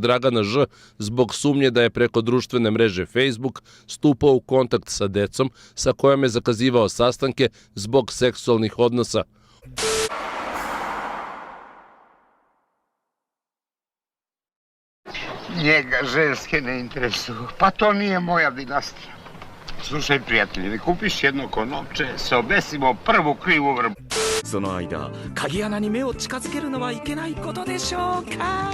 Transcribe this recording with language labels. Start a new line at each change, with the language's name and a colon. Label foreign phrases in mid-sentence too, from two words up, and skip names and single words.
Serbian: Dragana Ž zbog sumnje da je preko društvene mreže Facebook stupao u kontakt sa decom sa kojom je zakazivao sastanke zbog seksualnih odnosa. Njega ženske ne interesuju, pa to nije moja dinastija. Slušaj prijatelji, ne kupiš jedno konovče, se obesimo prvu krivu vrbu.
Japanese: その間、鍵穴に目を近づけるのはいけないことでしょうか。